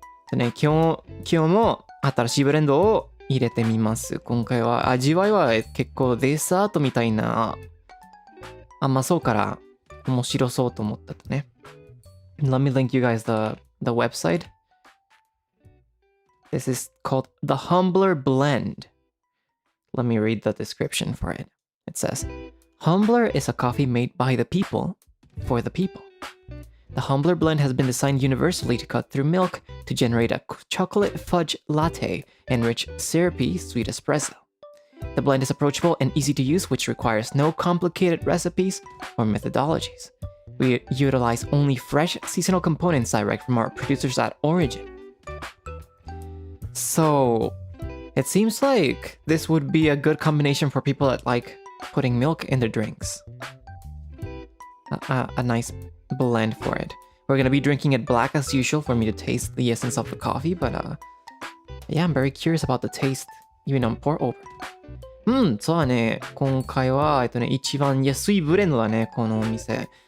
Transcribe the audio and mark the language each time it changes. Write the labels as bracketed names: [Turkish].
[Japanese] でね、今日も新しいブレンドを入れてみます。今回は味わいは結構デザートみたいな甘そうから面白そうと思ったとね。 [English] Let me link you guys the website. This is called the Humbler Blend. Let me read the description for it. It says, Humbler is a coffee made by the people for the people. The Humbler blend has been designed universally to cut through milk to generate a chocolate fudge latte and rich, syrupy, sweet espresso. The blend is approachable and easy to use, which requires no complicated recipes or methodologies. We utilize only fresh, seasonal components direct from our producers at origin. So, it seems like this would be a good combination for people that like putting milk in their drinks. A nice blend for it. We're gonna be drinking it black as usual for me to taste the essence of the coffee, but yeah, I'm very curious about the taste even on pour over. [Japanese] そうだね。今回は一番安いブレンドだね、このお店。